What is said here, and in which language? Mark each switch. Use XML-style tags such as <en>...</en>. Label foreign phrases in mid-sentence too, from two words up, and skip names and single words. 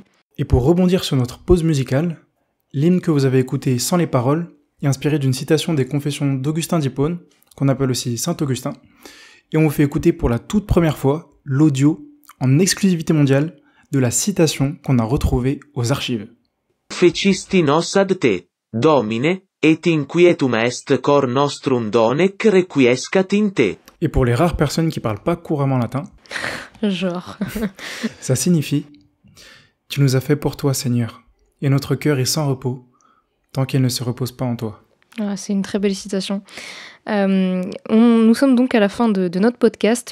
<fr>Et pour rebondir sur notre pause musicale, l'hymne que vous avez écouté sans les paroles est inspiré d'une citation des Confessions d'Augustin d'Hippone, qu'on appelle aussi Saint-Augustin, et on vous fait écouter pour la toute première fois l'audio en exclusivité mondiale de la citation qu'on a retrouvée aux archives.</fr> <la>Fecisti nos ad te, Domine, et inquietum est cor nostrum donec requiescat in te.</la> <fr>Et pour les rares personnes qui parlent pas couramment latin, ça signifie « Tu nous as fait pour toi, Seigneur, et notre cœur est sans repos, tant qu'elle ne se repose pas en toi. » C'est une très belle citation. Nous sommes donc à la fin de notre podcast.</fr>